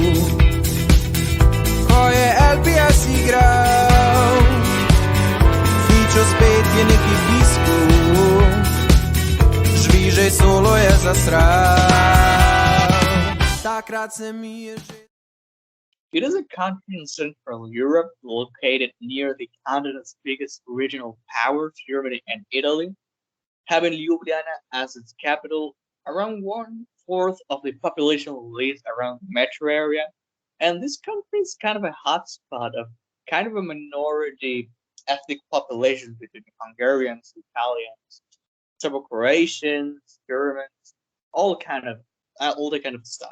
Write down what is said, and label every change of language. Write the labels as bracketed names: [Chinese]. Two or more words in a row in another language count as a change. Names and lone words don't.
[Slovenian] ko je LPS igral, Fičo spet je neki pisku, žvižej solo je zasral. Takrat se mi je že... [English] It is a country in Central Europe located near the continent's biggest regional powers, Germany and Italy, having Ljubljana as its capital. Around 1/4 of the population lives around the metro area, and this country is kind of a hotspot of kind of a minority ethnic population between Hungarians, Italians, several Croatians, Germans, all the kind of stuff.